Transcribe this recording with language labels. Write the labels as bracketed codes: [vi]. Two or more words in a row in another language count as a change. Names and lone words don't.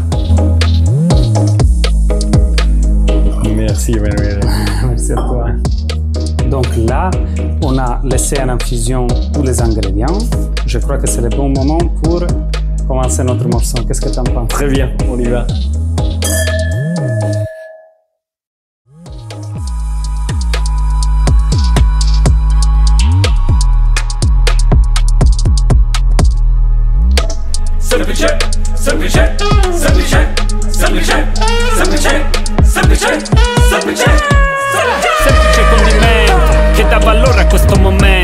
[fr] Merci Emmanuel. Merci à toi. Donc là, on a laissé en infusion tous les ingrédients. Je crois que c'est le bon moment pour commencer notre morceau. Qu'est-ce que tu en penses? Très bien, on y va. [it] Semplice, semplice, semplice, semplice, semplice, semplice, semplice, semplice condimento che dà valore a questo momento.